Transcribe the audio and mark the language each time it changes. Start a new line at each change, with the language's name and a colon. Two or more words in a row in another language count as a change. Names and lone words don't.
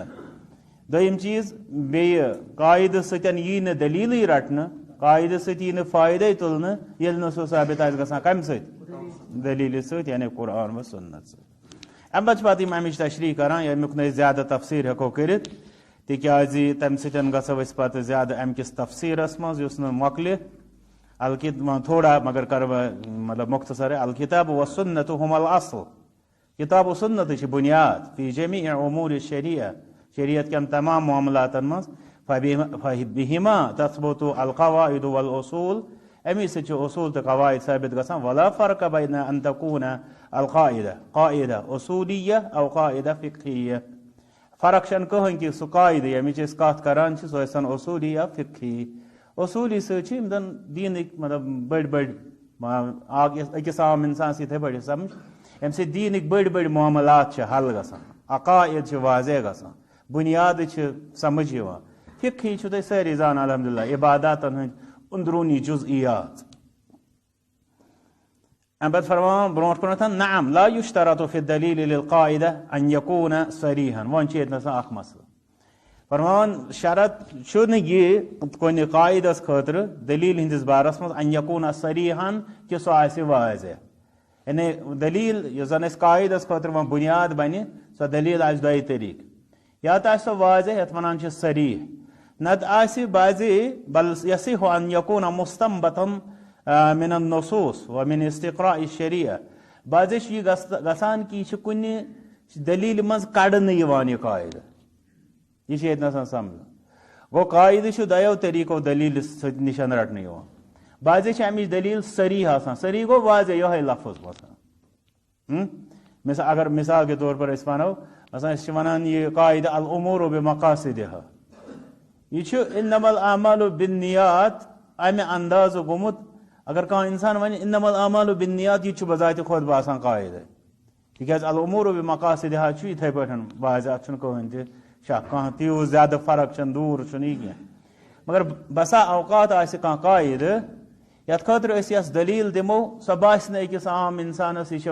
Kashmiri: دوٚیِم چیٖز بیٚیہِ قاعدٕ سۭتۍ یی نہٕ دلیٖلٕے رٹنہٕ قاعدٕ سۭتۍ یی نہٕ فٲیدے تُلنہٕ ییٚلہِ نہٕ سُہ ثابت آسہِ گژھان کمہِ سۭتۍ دلیٖلہِ سۭتۍ یعنی قرآن و سنت سۭتۍ. امہِ پتہٕ چھِ پتہٕ یِم امِچ تشریح کران ییٚمیُک نہٕ أسۍ زیادٕ تفسیٖر ہٮ۪کو کٔرِتھ تِکیٛازِ تمہِ سۭتۍ گژھو أسۍ پتہٕ زیادٕ امہِ کِس تفسیٖرس منٛز یُس نہٕ مۄکلہِ تھوڑا مگر کرٕ بہٕ مطلب مختصر
Arabic: الکتاب و سنت ہم الاصل.
Kashmiri: کتاب و سنت چھِ بنیاد
Arabic: فی جمیع امور الشریعہ
Kashmiri: شریعت کٮ۪ن تمام معاملاتن منٛز
Arabic: فبہما تثبت القواعد والاصول
Kashmiri: امی سۭتۍ چھِ اصول تہٕ قواعد ثابت گژھان.
Arabic: ولا فرق بین ان تکون القاعدہ قاعدہ اصولیہ او قاعدہ فقہیہ.
Kashmiri: فرق چھنہٕ کٕہٕنۍ کہِ سُہ قاعدٕ ییٚمِچ أسۍ کتھ کران چھِ سۄ ٲسۍتن اصولی یا فقہی. اصولی سۭتۍ چھِ یِم زن دیٖنٕکۍ مطلب بٔڑۍ بٔڑۍ أکِس عام انسانس یِتھٕے پٲٹھۍ سمجھ ییٚمہِ سۭتۍ دیٖنٕکۍ بٔڑۍ بٔڑۍ معاملات چھِ حل گژھان عقائد چھِ واضح گژھان بنیادٕ چھِ سمجھ یِوان. فقہی چھُو تُہۍ سٲری زانان الحمدللہ عباداتن ہٕنٛدۍ اندروٗنی جُزئیات. امہِ پتہٕ فرمان برونٛٹھ کُنتھ
Arabic: نعم لا یشترط فی الدلیٖل للقاعدہ ان یکون صریحا.
Kashmiri: وۄنۍ چھِ ییٚتنس اکھ مسلہٕ فرمان شرط چھُنہٕ یہِ کُنہِ قاعدس خٲطرٕ دلیٖل ہٕنٛدِس بارس منٛز
Arabic: ان یکون صریحا
Kashmiri: کہِ سُہ آسہِ واضح. یعنی دلیٖل یُس زن اسہِ قاعدس خٲطرٕ وۄنۍ بنیاد بنہِ سۄ دلیٖل آسہِ دۄیہِ طریٖقہٕ یا تہٕ آسہِ سۄ واضح یتھ ونان چھِ صریح نتہٕ آسہِ بعضے
Arabic: بل یصح ان یکون مستنبطا من النصوص ومن استقراء الشریعہ.
Kashmiri: بعضے چھُ یہِ گژھان کہ یہِ چھِ کُنہِ دلیٖلہِ منٛز کڑنہٕ یِوان یہِ قاعدٕ یہ ییٚتنس سمجھ. گوٚو قاعدٕ چھُ دۄیو طریٖقو دلیٖلہِ سۭتۍ نِشن رٹنہٕ یِوان. بعضے چھِ امِچ دلیٖل صریح آسان صریح گوٚو واضح یِہوے لفظ باسان.
Urdu: اگر مثال کے طور پر
Kashmiri: أسۍ ونو مثلا أسۍ چھِ ونان یہِ قاعدہ
Arabic: الامور بمقاصدها
Kashmiri: یہ چھُ
Arabic: انما الاعمال بالنیات
Kashmiri: امہِ اندازٕ گوٚمُت. اگر کانٛہہ انسان ونہِ
Arabic: انما الاعمال بالنیات
Kashmiri: یہِ چھُ
Urdu: بذاتِ خود
Kashmiri: باسان قاعدہ تکیاز
Arabic: الامور بمقاصدها
Kashmiri: چھُ یِتھے پٲٹھۍ واضح اتھ چھُنہٕ کٕہٕنۍ تہِ شک کانٛہہ تیوٗت زیادٕ فرق چھنہٕ دوٗر چھُنہٕ یہِ کینٛہہ مگر بسا اوقات آسہِ کانٛہہ قاعدٕ یتھ خٲطرٕ أسۍ یۄس دلیٖل دِمو سۄ باسہِ نہٕ أکِس عام اِنسانس یہِ چھِ